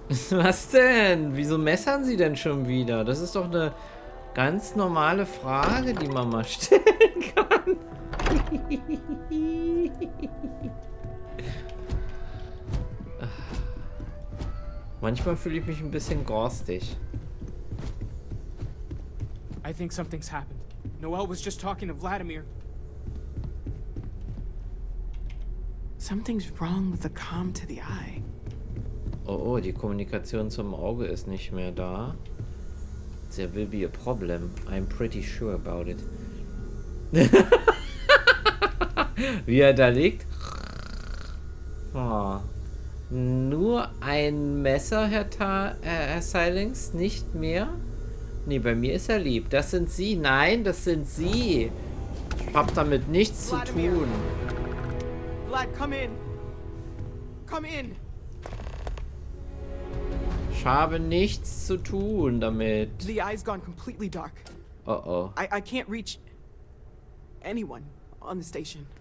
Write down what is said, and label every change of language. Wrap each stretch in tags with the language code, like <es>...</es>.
<de>Was denn? Wieso messern Sie denn schon wieder? Das ist doch eine ganz normale Frage, die man mal stellen kann. Manchmal fühle ich mich ein bisschen garstig.</de> <en>I think something's happened. Noelle was just talking to Vladimir. Something's wrong with the comm to the eye.</en> <de>Oh, die Kommunikation zum Auge ist nicht mehr da.</de> <en>There will be a problem. I'm pretty sure about it.</en> <de>Wie er da liegt. Oh. Nur ein Messer, Herr Silence, nicht mehr? Nee, bei mir ist er lieb. Das sind Sie. Nein, das sind Sie. Ich hab damit nichts zu tun.</de> <en>Vlad, come in. Come in.</en> <de>Ich habe nichts zu tun damit.</de> <en>The eye's gone completely dark. Oh oh. I can't reach anyone on the station.</en>